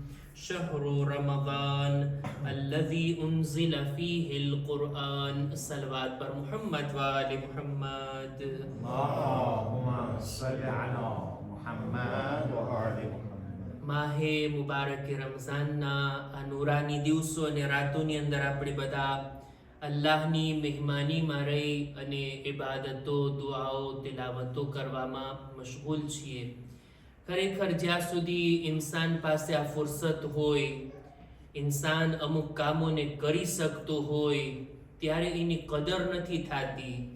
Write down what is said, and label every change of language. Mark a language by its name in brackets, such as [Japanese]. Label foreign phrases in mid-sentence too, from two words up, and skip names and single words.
[Arabic] شهر رمضان الذي أنزل فيه القرآن. [Hindi] सलवात पर मुहम्मद व आले मुहम्मद। [Arabic] اللهم صل على محمد وآل محمد. [Gujarati] માહે મુબારક રમઝાનના આ નૂરાની દિવસો અને રાતોની અંદર આપણે બધા અલ્લાહની મહેમાનીમાં રહી અને ઇબાદતો, દુઆઓ, તિલાવતો કરવામાં મશગુલ છીએ. ખરેખર જ્યાં સુધી ઇન્સાન પાસે આ ફુરસત હોય, ઇન્સાન અમુક કામોને કરી શકતો હોય ત્યારે એની કદર નથી થતી.